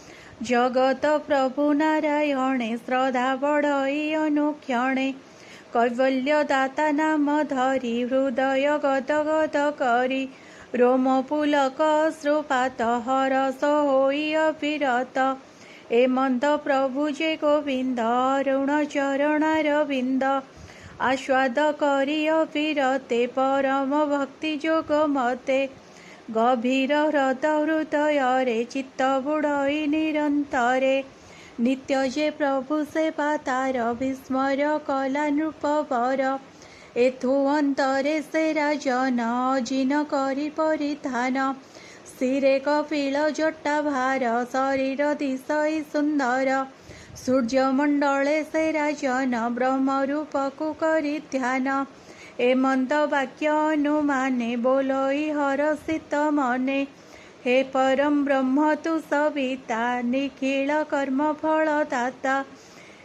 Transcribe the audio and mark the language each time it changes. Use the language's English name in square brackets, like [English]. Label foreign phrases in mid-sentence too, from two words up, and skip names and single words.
[Odia] ଜଗତ ପ୍ରଭୁ ନାରାୟଣେ ଶ୍ରଦ୍ଧା ବଢ଼ଇ ଅନୁକ୍ଷଣେ କୈବଲ୍ୟ ଦାତା ନାମ ଧରି ହୃଦୟ ଗଦ ଗଦ କରି ରୋମ ପୁଲକ ଅଶ୍ରୁପାତ ହରସ ହୋଇ ଅବିରତ ଏମନ୍ତ ପ୍ରଭୁ ଯେ ଗୋବିନ୍ଦ ଅରୁଣ ଚରଣାର ବିନ୍ଦ ଆସ୍ୱାଦ କରି ଅବିରତେ ପରମ ଭକ୍ତି ଯୋଗ ମତେ ଗଭୀର ହ୍ରଦ ହୃଦୟରେ ଚିତ୍ତ ବୁଡ଼ଇ ନିରନ୍ତରେ ନିତ୍ୟ ଯେ ପ୍ରଭୁ ସେବା ତାର ବିସ୍ମୟ କଲା ନୃପବର ଏଥୁ ଅନ୍ତରେ ସେ ରାଜନ ଅଜିନ କରି ପରିଧାନ ଶିରେ କପିଳ ଜଟା ଭାର ଶରୀର ଦିଶଇ ସୁନ୍ଦର ସୂର୍ଯ୍ୟମଣ୍ଡଳେ ସେ ରାଜନ ବ୍ରହ୍ମରୂପ କୁ କରି ଧ୍ୟାନ ଏମନ୍ତ ବାକ୍ୟ ଅନୁମାନେ ବୋଲଇ ହରଷିତ ମନେ ହେ ପରମ ବ୍ରହ୍ମ ତୁ ସବିତା ନିଖିଳ କର୍ମ ଫଳଦାତା